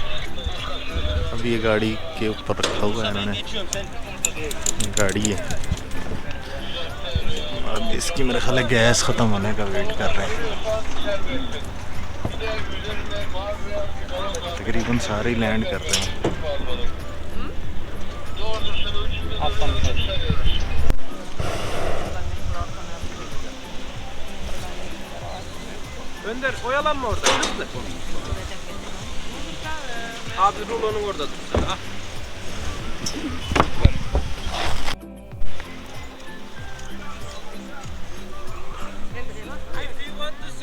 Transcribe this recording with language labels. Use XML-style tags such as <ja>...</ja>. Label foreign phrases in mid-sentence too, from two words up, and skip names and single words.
<hi>अब ये गाड़ी के ऊपर रखा हुआ है इन्होंने, गाड़ी है। अब इसकी मेरे ख्याल है गैस ख़त्म होने का वेट कर रहे हैं। तकरीबन सारे लैंड कर रहे हैं।</hi> <tr>Önder oyalanma orada, hızlı. Abi rulonun orada dur. Ha?</tr> <en>I feel one.</en>